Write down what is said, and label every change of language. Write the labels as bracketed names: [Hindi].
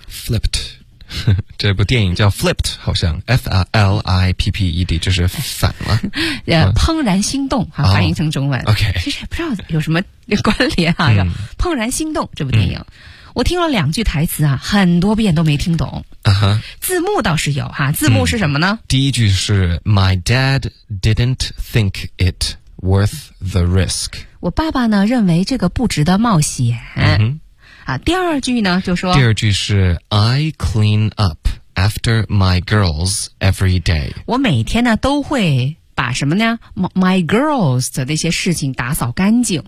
[Chinese] Flipped。 这部电影叫 Flipped， 好像 F-L-I-P-P-E-D， 就是反了。怦然心动，啊，翻译成中文。 [English] Oh, OK， [Chinese] 其实也不知道有什么关联啊。嗯，怦然心动这部电影，嗯，我听了两句台词啊，很多遍都没听懂。 Uh-huh, 字幕倒是有哈，啊，字幕是什么呢？嗯，第一句是 [English] My dad didn't think it worth the risk。 [Chinese] 我爸爸呢认为这个不值得冒险。嗯哼啊，第二句呢就说，第二句是 [English] I clean up after my girls every day， [Chinese] 我每天呢都会把什么呢 my girls 的那些事情打扫干净。